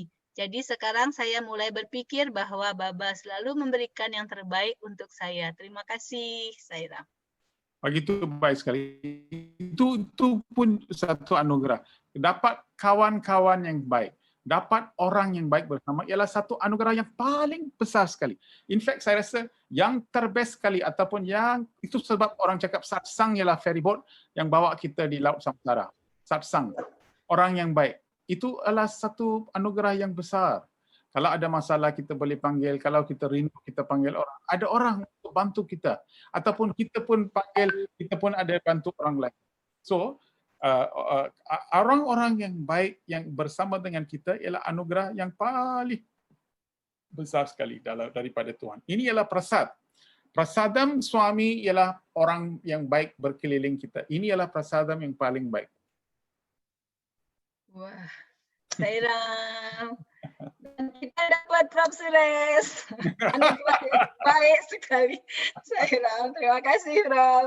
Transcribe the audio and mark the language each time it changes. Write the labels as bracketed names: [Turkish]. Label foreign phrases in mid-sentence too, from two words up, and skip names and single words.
[Malay] Jadi sekarang saya mulai berpikir bahwa Baba selalu memberikan yang terbaik untuk saya. Terima kasih, Saira. Begitu baik sekali. Itu pun satu anugerah. Dapat kawan-kawan yang baik, dapat orang yang baik bersama ialah satu anugerah yang paling besar sekali. [English] In fact, [Malay] saya rasa yang terbest sekali ataupun yang itu sebab orang cakap satsang ialah ferryboat yang bawa kita di laut samsara. Satsang, orang yang baik. Itu adalah satu anugerah yang besar. Kalau ada masalah kita boleh panggil, kalau kita rindu kita panggil orang. Ada orang untuk bantu kita. Ataupun kita pun panggil, kita pun ada bantu orang lain. So, orang-orang yang baik yang bersama dengan kita ialah anugerah yang paling besar sekali daripada Tuhan. Ini ialah prasad. Prasadam suami ialah orang yang baik berkeliling kita. Ini ialah prasadam yang paling baik. Wah, Sairam. Dan kita dapat Prof. Suresh. Anugerah yang baik sekali. Sairam, terima kasih Prof.